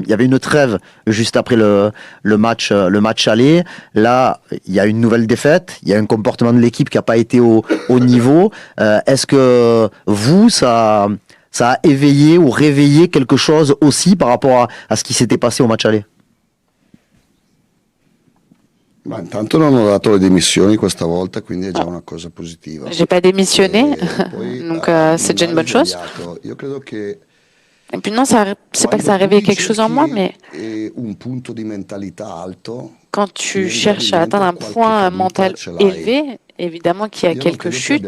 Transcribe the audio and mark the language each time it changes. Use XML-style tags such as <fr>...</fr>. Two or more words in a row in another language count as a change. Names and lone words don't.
<fr>Il y avait une trêve juste après le match aller. Là, il y a une nouvelle défaite. Il y a un comportement de l'équipe qui n'a pas été au niveau. Est-ce que vous, ça a éveillé ou réveillé quelque chose aussi par rapport à ce qui s'était passé au match aller?</fr> <it>Intanto non ho dato le dimissioni questa volta, quindi è già una cosa positiva.</it> <fr>J'ai pas démissionné, donc c'est déjà une bonne chose. Et puis non, c'est pas que ça a réveillé quelque chose en moi, mais quand tu cherches à atteindre un point mental élevé, évidemment qu'il y a quelques chutes.</fr>